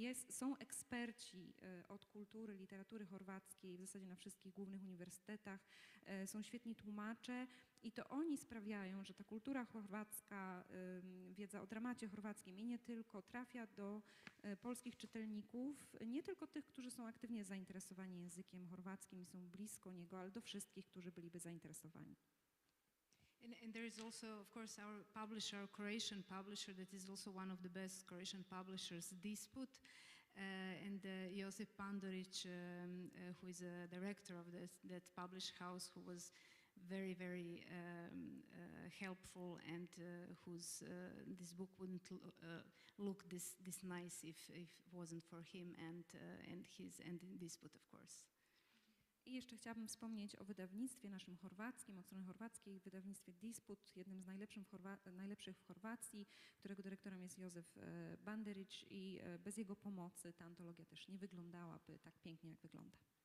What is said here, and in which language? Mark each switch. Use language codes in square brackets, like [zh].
[pl] są eksperci od kultury, literatury chorwackiej, w zasadzie na wszystkich głównych uniwersytetach, są świetni tłumacze i to oni sprawiają, że ta kultura chorwacka, wiedza o dramacie chorwackim i nie tylko trafia do polskich czytelników, nie tylko tych, którzy są aktywnie zainteresowani językiem chorwackim i są blisko niego, ale do wszystkich, którzy byliby zainteresowani. [en] And there is also, of course, our publisher, our Croatian publisher, that is also one of the best Croatian publishers, Disput, and Josip Pandorić, who is a director of that publish house, who was very, very helpful, and whose this book wouldn't look this nice if it wasn't for him and Disput, of course. [pl] I jeszcze chciałabym wspomnieć o wydawnictwie naszym chorwackim, od strony chorwackiej, wydawnictwie Disput, jednym z najlepszych w Chorwacji, którego dyrektorem jest Josip Pandorić i bez jego pomocy ta antologia też nie wyglądałaby tak pięknie, jak wygląda.